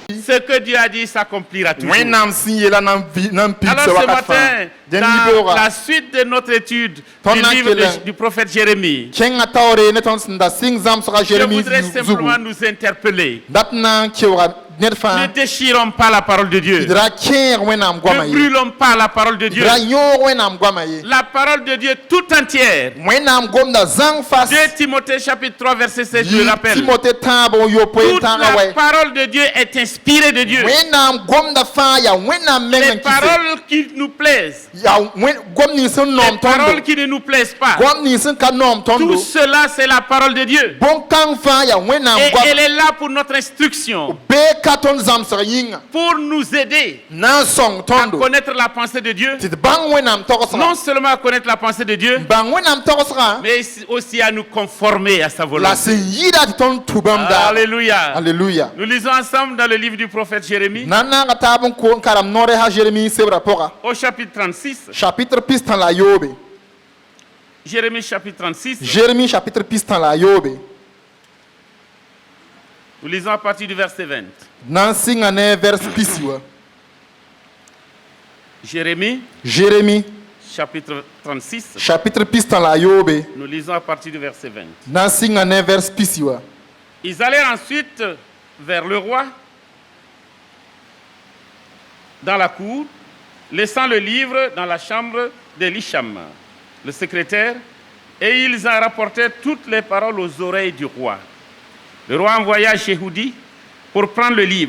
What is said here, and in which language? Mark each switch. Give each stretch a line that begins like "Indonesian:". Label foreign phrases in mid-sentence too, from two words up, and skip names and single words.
French: ce que Dieu a dit s'accomplira toujours.
Mossi: Wẽnnaam sẽn yeela nan
French: Alors ce matin, dans la suite de notre étude du livre du prophète Jérémie,
Mossi: kẽngã taoore ne tõnd sẽn da sɩng zãmsga
French: je
Mossi: Jérémi
French: voudrais
Mossi: zugu
French: simplement nous interpeller.
Mossi: dat na n keooga ned fãa
French: Ne déchirons pas la parole de Dieu.
Mossi: d ra kẽeg Wẽnnaam goamã
French: Ne
Mossi: ye
French: brûlons pas la parole de
Mossi: d
French: Dieu.
Mossi: ra yõog Wẽnnaam goamã ye
French: La parole de Dieu tout entière.
Mossi: Wẽnnaam gomda zãng fas
French: 2 Timothée chapitre 3 verset 16, je le rappelle.
Mossi: Timothée tãab n yopoe
French: Toute
Mossi: tãagã
French: la
Mossi: wɛ
French: parole de Dieu est inspirée de Dieu.
Mossi: Wẽnnaam gomda fãa yaa Wẽnnaam meng
French: Les
Mossi: n kɩse
French: paroles qui nous plaisent,
Mossi: yaa gom nins sẽn noom
French: les paroles
Mossi: tõndo
French: qui ne nous plaisent pas.
Mossi: gom nins sẽn ka noom tõndo
French: Tout cela, c'est la parole de Dieu.
Mossi: bõn-kãng fãa yaa Wẽnnaam
French: Et
Mossi: goam
French: elle est là pour notre instruction,
Mossi: bee ka tõnd zãmsg yĩnga
French: pour nous aider
Mossi: na n sõng
French: à
Mossi: tõndo
French: connaître la pensée de Dieu.
Mossi: tɩ d bãng Wẽnnaam togsga
French: Non seulement à connaître la pensée de Dieu,
Mossi: bãng Wẽnnaam togsga
French: mais aussi à nous conformer à sa la volonté.
Mossi: sẽn yɩɩda tɩ tõnd tu bãmb daa
French: Alléluia.
Mossi: alleluya
French: Nous lisons ensemble dans le livre du prophète Jérémie,
Mossi: na n naanga taab n karam noore ha Jérémi sebrã pʋga
French: au chapitre 36.
Mossi: chapitre pistã la a yoobe
French: Jérémie chapitre 36.
Mossi: Jérémi chapitre pistã la a yoobe
French: Nous lisons à partir du verset 20.
Mossi: na n sɩnga ne vers pisi wa
French: Jérémie
Mossi: Jérémi
French: chapitre 36.
Mossi: chapitre pistã la a yoobe
French: Nous lisons à partir du verset 20.
Mossi: na n sɩnga ne vers pisi wa
French: Ils allèrent ensuite vers le roi dans la cour, laissant le livre dans la chambre d'Elisham, le secrétaire, et ils en rapportèrent toutes les paroles aux oreilles du roi. Le roi envoya Jéhoudi pour prendre le livre.